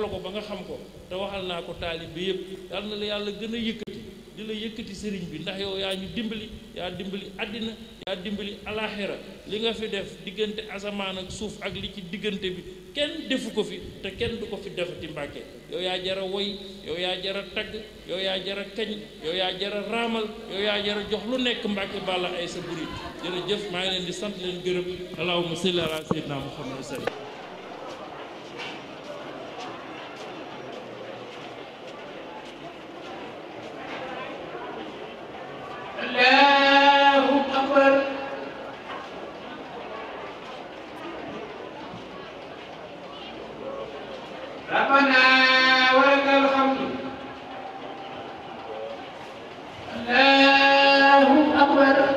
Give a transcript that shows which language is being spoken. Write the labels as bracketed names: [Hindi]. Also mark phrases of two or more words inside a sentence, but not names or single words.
[Wolof] la ko ba nga xam ko te waxal naa ko taalib bi yëpp yàlla na la yàlla gën a yëkkati di la yëkkati sëriñ bi ndax yow yaa ñu dimbali yaa dimbali àddina yaa dimbali alaxira li nga fi def diggante asamaan ak suuf ak li ci diggante bi kenn defu ko fi te kenn du ko fi defati Mbàkke yow yaa jara woy yow yaa jara tagg yow yaa jara kañ yow yaa jara raamal yow yaa jara jox lu nekk Mbàkke balla ay sa buri jërëjëf maa ngi leen di sant leen gërëm [Arabic] اللهم صل على سيدنا محمد سلم الله أكبر ربنا ولك الحمد الله أكبر